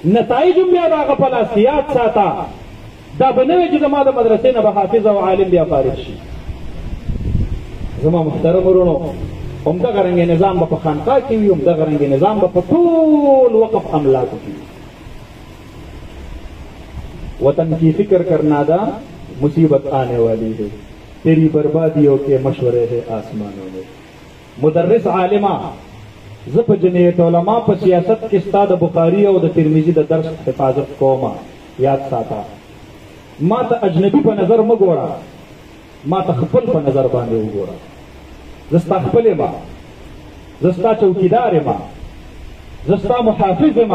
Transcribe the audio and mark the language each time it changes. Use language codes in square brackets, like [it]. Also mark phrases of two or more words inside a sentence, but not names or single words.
[ps] نتایج هم بیا د هغه په لاس کې یاد ساته. دا به نه وي چې زما د مدرسې نه به حافظ او عالم بیا فارغ شي. زما محترم ورونو، همدغه رنګې نظام به په خانقاه کې وي، همدغه رنګې نظام به په ټول وقف املاکو کې وي. [ur] وطن کی فکر کرنا دا مصیبت آنے والی ہے، تیری بربادیوں کے مشورے ہے آسمانوں میں. [ps] مدرس عالمہ زه په جمعیت علما په سیاست کې ستا د بخاري او د ترمذي د درس حفاظت کومه. یاد ساته، ما ته اجنبي په نظر مه ګوره، ما ته خپل په نظر باندې وګوره. زه ستا خپل یم، زه ستا چوکیدار یم، زه ستا محافظ یم.